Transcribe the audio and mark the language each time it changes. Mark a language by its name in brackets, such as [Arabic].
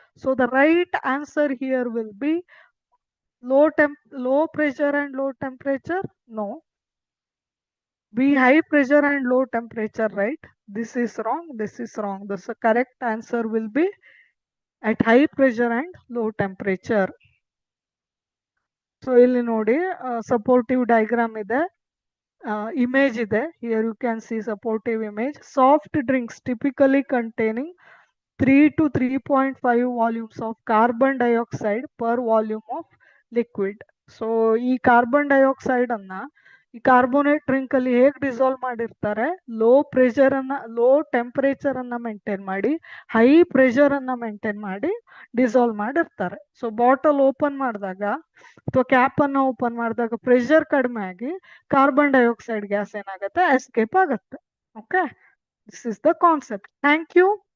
[English] So the right answer here will be low pressure and low temperature. No, be high pressure and low temperature, right? This is wrong, this is wrong. The correct answer will be at high pressure and low temperature. [Kannada] So ಇಲ್ಲಿ ನೋಡಿ supportive diagram ಇದೆ, image ಇದೆ. [English] Here you can see supportive image. Soft drinks typically containing 3 to 3.5 volumes of carbon dioxide per volume of liquid. [Kannada] So ಈ carbon dioxide ಅನ್ನ ಈ carbonate drink ಅಲ್ಲಿ ಹೇಗೆ dissolve ಮಾಡಿರ್ತಾರೆ, ಲೋ ಪ್ರೆಷರ್ ಅನ್ನ, ಲೋ ಟೆಂಪರೇಚರ್ ಅನ್ನ ಮೇಂಟೈನ್ ಮಾಡಿ, ಹೈ ಪ್ರೆಷರ್ ಅನ್ನ ಮೇಂಟೈನ್ ಮಾಡಿ ಡಿಸಾಲ್ವ್ ಮಾಡಿರ್ತಾರೆ. ಸೊ ಬಾಟಲ್ ಓಪನ್ ಮಾಡಿದಾಗ ಅಥವಾ ಕ್ಯಾಪ್ ಅನ್ನ ಓಪನ್ ಮಾಡಿದಾಗ ಪ್ರೆಷರ್ ಕಡಿಮೆ ಆಗಿ ಕಾರ್ಬನ್ ಡೈಆಕ್ಸೈಡ್ ಗ್ಯಾಸ್ ಏನಾಗುತ್ತೆ, ಎಸ್ಕೇಪ್ ಆಗುತ್ತೆ. Okay, [English] This is the concept. Thank you.